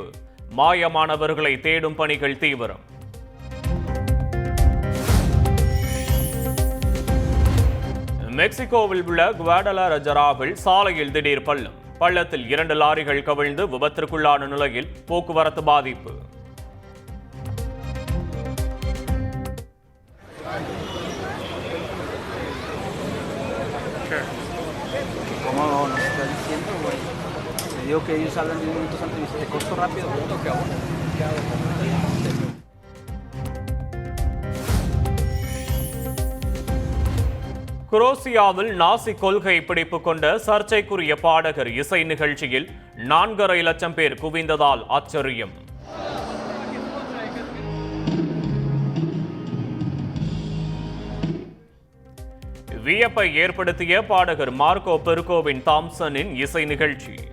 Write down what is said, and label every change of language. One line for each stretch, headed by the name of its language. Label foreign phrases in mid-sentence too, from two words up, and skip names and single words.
Tamil: மாயமானவர்களை தேடும் பணிகள் தீவிரம். மெக்சிகோவில் உள்ள குவாடலரஜராவில் சாலையில் திடீர் பள்ளம். பள்ளத்தில் 2 லாரிகள் கவிழ்ந்து விபத்திற்குள்ளான நிலையில் போக்குவரத்து பாதிப்பு.
Spanish: ¿Cómo no está diciendo, güey? Se dijo que ellos hablan 10 minutos antes y dice, te corto rápido, que ahora.
Tamil: குரோசியாவில் நாசி கொள்கை பிடிப்பு கொண்ட சர்ச்சைக்குரிய பாடகர் இசை நிகழ்ச்சியில் 4.5 லட்சம் பேர் குவிந்ததால் ஆச்சரியம். வியப்பை ஏற்படுத்திய பாடகர் மார்க்கோ பெருகோவின் தாம்சனின் இசை நிகழ்ச்சி.